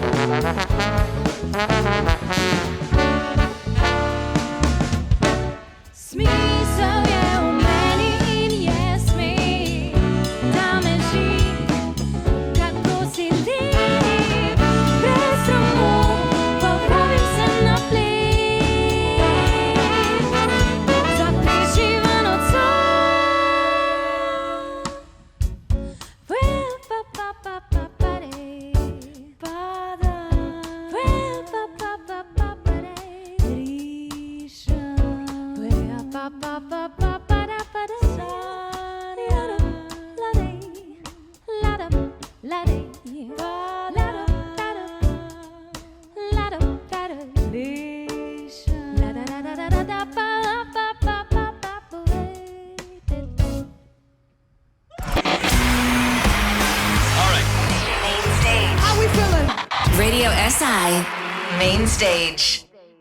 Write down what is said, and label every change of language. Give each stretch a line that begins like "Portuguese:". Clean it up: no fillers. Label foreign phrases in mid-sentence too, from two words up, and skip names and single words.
Slovenian: Smisel je v meni in je smeh, da me živi, kako si ti. Brez sramu pa vabim se na ples. Zapiši v nocoj. Well, pa pa pa pa pa de, pada. Well, pa pa pa pa pa de, rišem. Well, pa pa pa pa pa da pa de, la de, la da, la de, la da, la da, la da, rišem. La da da da da da da pa pa pa pa pa pa de.
English: Main stage. How we feeling? Radio SI. Main stage.